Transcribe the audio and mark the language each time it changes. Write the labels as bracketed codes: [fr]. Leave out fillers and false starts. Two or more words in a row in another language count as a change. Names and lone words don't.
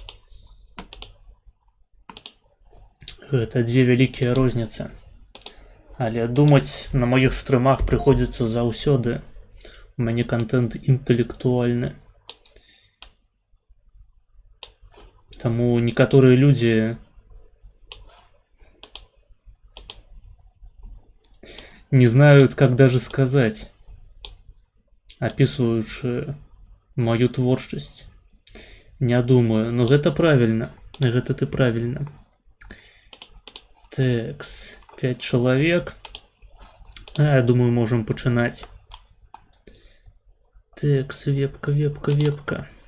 [be] Гэта дзве вялікія розніцы. Але думаць на маіх стрымах прыходзіцца заўсёды. У мяне контент інтэлектуальны. Таму некаторыя людзі [ru] не знают, как даже сказать, описываючы мою творчасць. Не думаю, но гэта правильно. [be] Гэта ты правильно. Такс, 5 чалавек. Я думаю, можем пачынаць. Такс, вебка.